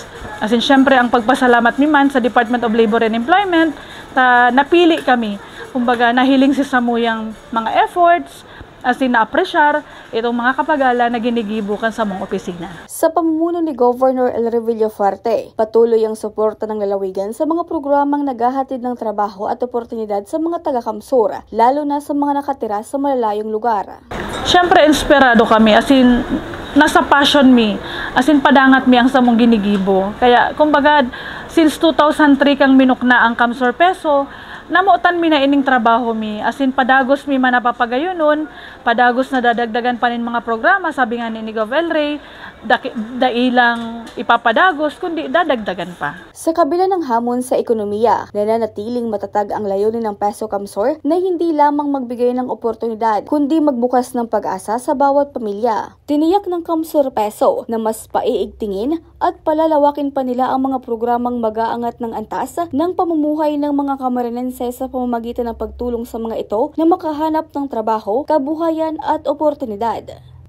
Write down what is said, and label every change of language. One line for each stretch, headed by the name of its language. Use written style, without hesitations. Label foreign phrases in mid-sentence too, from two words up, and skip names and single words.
English: As in,
Bikol: syempre, ang pagpasalamat mi man sa Department of Labor and Employment, napili kami. Kumbaga, nahiling si Samuyang mga efforts,
English: as in
Bikol: na-apresyar itong mga kapagala na ginigibukan sa mga opisina.
Filipino: Sa pamumuno ni Governor El Rey Villaferte, patuloy ang suporta ng lalawigan sa mga programang naghahatid ng trabaho at oportunidad sa mga taga-Camsur, lalo na sa mga nakatira sa malalayong lugar.
Bikol: Siyempre, inspirado kami,
English: as in,
Bikol: nasa passion mi,
English: as in,
Bikol: padangat mi ang sa mong ginigibo. Kaya, kumbaga, since 2003 kang minukna ang Camsur Peso, namutan mi na ining trabaho mi.
English: As in,
Bikol: padagos mi man napapagayonon, padagos na dadagdagan pa nin mga programa, sabi nga ni Gov. El Rey, dailang ipapadagos, kundi dadagdagan pa.
Filipino: Sa kabila ng hamon sa ekonomiya, nananatiling matatag ang layunin ng Peso Camsur na hindi lamang magbigay ng oportunidad, kundi magbukas ng pag-asa sa bawat pamilya. Tiniyak ng Camsur Peso na mas paiigtingin at palalawakin pa nila ang mga programang mag-aangat ng antas ng pamumuhay ng mga Camarinense sa pamamagitan ng pagtulong sa mga ito na makahanap ng trabaho, kabuhayan at oportunidad.